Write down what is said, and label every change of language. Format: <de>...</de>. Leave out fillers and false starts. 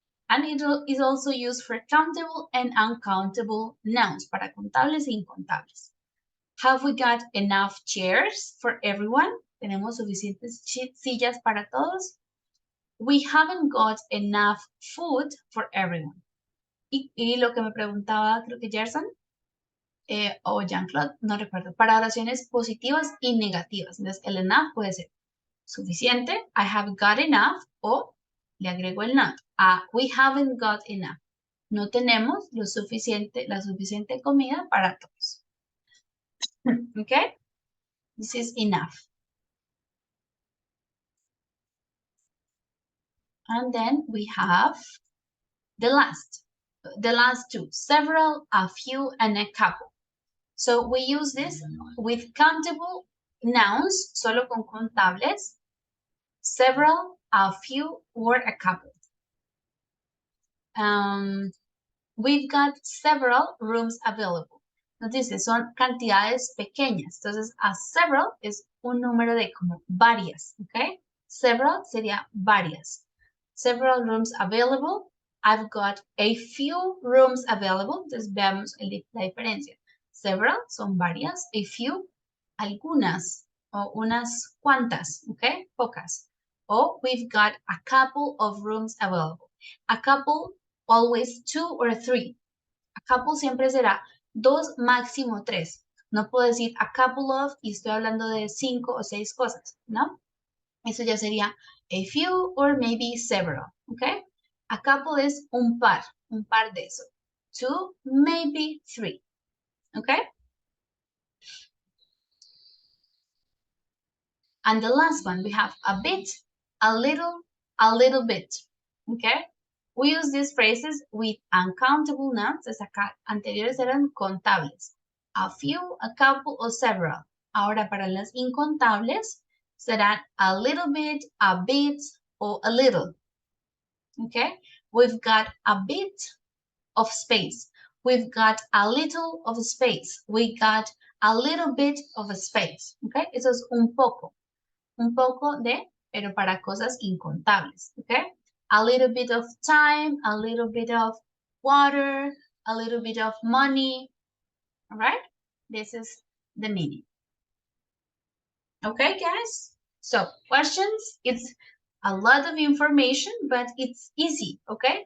<en>And it is also used for countable and uncountable nouns,</en> <es>para contables y incontables.</es> <en>Have we got enough chairs for everyone?</en> <es>¿Tenemos suficientes sillas para todos?</es> <en>We haven't got enough food for everyone.</en> <es>Y lo que me preguntaba, creo que Gerson, o Jean-Claude, no recuerdo, para oraciones positivas y negativas. Entonces, el enough puede ser suficiente,</es> <en>I have got enough,</en> <es>o le agrego el not.</es> <en>We haven't got enough.</en> <es>No tenemos la suficiente comida para todos.</es> <en>Okay? This is enough. And then we have the last two, several, a few, and a couple. So we use this with countable nouns,</en> <es>solo con contables,</es> <en>several, a few, or a couple. We've got several rooms available.</en> <es>Nos dice, son cantidades pequeñas. Entonces, a several es un número de como varias, ¿ok? Several sería varias.</es> <en>Several rooms available. I've got a few rooms available.</en> <es>Entonces, veamos la diferencia. Several son varias. A few, algunas o unas cuantas, ¿ok? Pocas.</es> <en>O we've got a couple of rooms available. A couple, always 2 or 3. A couple</en> <es>siempre será 2, máximo 3. No puedo decir a couple of y estoy hablando de 5 o 6 cosas, ¿no? Eso ya sería a few</es> <en>or maybe several,</en> <es>¿ok? A couple es un par de eso. 2, maybe 3, ¿ok?</es> <en>And the last one, we have a bit, a little bit, ¿ok? We use these phrases with uncountable nouns.</en> <es>Entonces acá anteriores eran contables. A few, a couple, o several. Ahora para las incontables serán a little bit, o a little. Okay?</es> <en>We've got a bit of space. We've got a little of space. We got a little bit of space.</en> <es>Okay? Eso es un poco. Un poco de, pero para cosas incontables.</es> <en>Okay? A little bit of time, a little bit of water, a little bit of money. All right? This is the meaning. Okay, guys? So, questions? It's a lot of information, but it's easy, okay?</en>